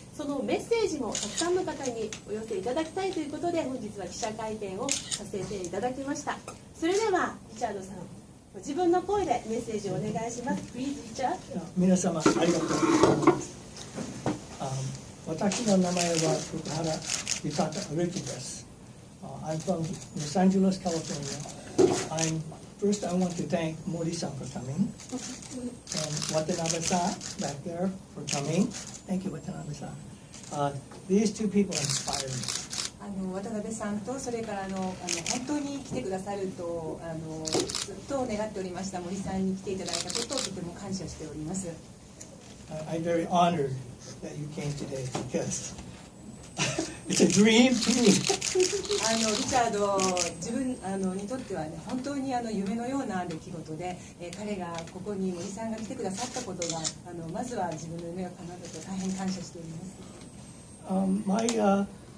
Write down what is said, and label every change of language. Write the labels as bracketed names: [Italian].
[Japanese] そのメッセージもたくさんの方にお寄せいただきたいということで、本日は記者会見をさせていただきました。それではリチャードさん、ご自分の声でメッセージをお願いします。 [English] Please, Richard. [Japanese] 皆様ありがとうございます。私の名前はフクハラリチャードです。 [English] I'm from Los Angeles, California. First, I want to thank Mori-san for coming, and Watanabe-san back there for coming. Thank you, Watanabe-san. These two people inspired me. [Japanese] 渡辺さんとそれから本当に来てくださるとずっと願っておりました森さんに来ていただいたことをとても感謝しております。 [English] I'm very honored that you came today because it's a dream to me. [Japanese] リチャード自分にとってはね本当に夢のような出来事で、彼がここに森さんが来てくださったことがまずは自分の夢を叶えたと大変感謝しております。